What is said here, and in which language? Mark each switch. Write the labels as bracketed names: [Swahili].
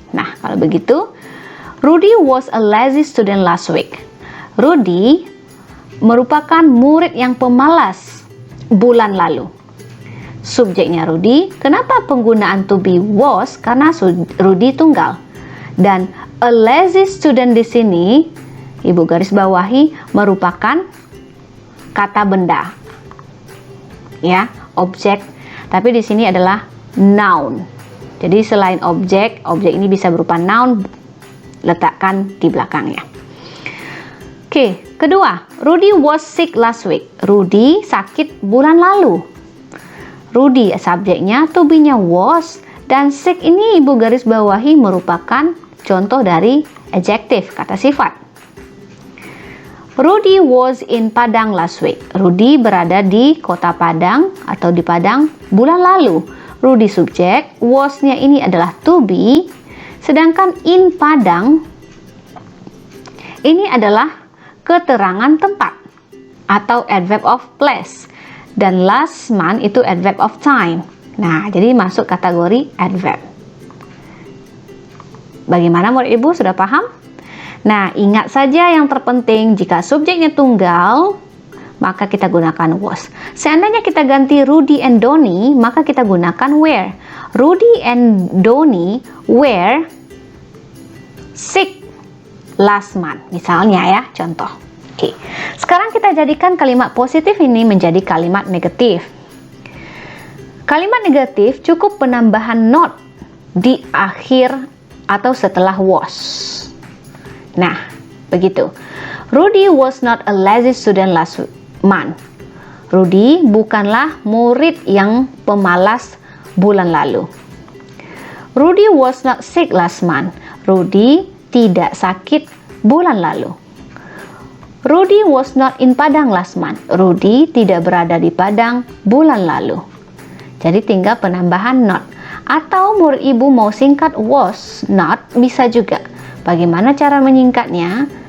[Indonesian] Nah, kalau begitu, [English] Rudy was a lazy student last week. [Indonesian] Rudy merupakan murid yang pemalas bulan lalu. Subjeknya Rudy, kenapa penggunaan to be, was? Karena Rudy tunggal. Dan a lazy student di sini, Ibu garis bawahi, merupakan kata benda. Ya, objek. Tapi di sini adalah noun. Jadi selain objek, objek ini bisa berupa noun, letakkan di belakangnya. Oke, kedua, [English] Rudy was sick last week. [Indonesian] Rudy sakit bulan lalu. Rudy subjeknya, to be-nya was, dan sick ini Ibu garis bawahi merupakan contoh dari adjective, kata sifat. [English] Rudy was in Padang last week. [Indonesian] Rudy berada di kota Padang atau di Padang bulan lalu. Rudy subjek, was-nya ini adalah to be, sedangkan in Padang ini adalah keterangan tempat atau adverb of place, dan last month itu adverb of time. Nah, jadi masuk kategori adverb. Bagaimana menurut Ibu, sudah paham? Nah, ingat saja yang terpenting, jika subjeknya tunggal, maka kita gunakan was. Seandainya kita ganti Rudy and Donny, maka kita gunakan were. [English] Rudy and Donny were sick last month. [Indonesian] Misalnya ya, contoh. Oke. Sekarang kita jadikan kalimat positif ini menjadi kalimat negatif. Kalimat negatif cukup penambahan not di akhir atau setelah was. Nah, begitu. [English] Rudy was not a lazy student last month. [Indonesian] Rudy bukanlah murid yang pemalas bulan lalu. [English] Rudy was not sick last month. [Indonesian] Rudy tidak sakit bulan lalu. [English] Rudy was not in Padang last month. [Indonesian] Rudy tidak berada di Padang bulan lalu. Jadi tinggal penambahan not. Atau murid Ibu mau singkat was not, bisa juga. Bagaimana cara menyingkatnya?